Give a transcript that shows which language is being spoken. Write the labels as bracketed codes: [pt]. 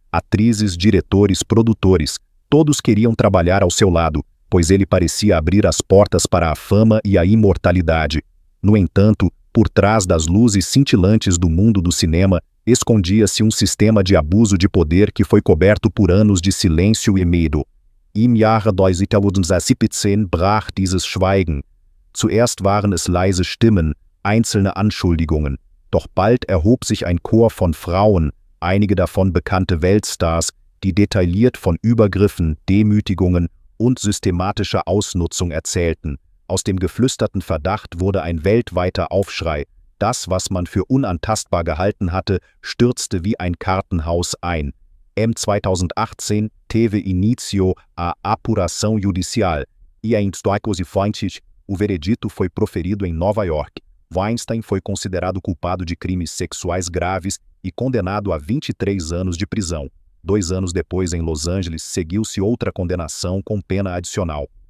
[pt] Atrizes, diretores, produtores, todos queriam trabalhar ao seu lado, pois ele parecia abrir as portas para a fama e a imortalidade. No entanto, por trás das luzes cintilantes do mundo do cinema, escondia-se um sistema de abuso de poder que foi coberto por anos de silêncio e medo. [de] Im Jahre 2017 brach dieses Schweigen. Zuerst waren es leise Stimmen, einzelne Anschuldigungen. Doch bald erhob sich ein Chor von Frauen, einige davon bekannte Weltstars, die detailliert von Übergriffen, Demütigungen und systematischer Ausnutzung erzählten. Aus dem geflüsterten Verdacht wurde ein weltweiter Aufschrei. Das, was man für unantastbar gehalten hatte, stürzte wie ein Kartenhaus ein. M. [pt] 2018 teve início a apuração judicial e em 2020 o veredito foi proferido em Nova York. Weinstein foi considerado culpado de crimes sexuais graves e condenado a 23 anos de prisão. 2 anos depois, em Los Angeles, seguiu-se outra condenação com pena adicional.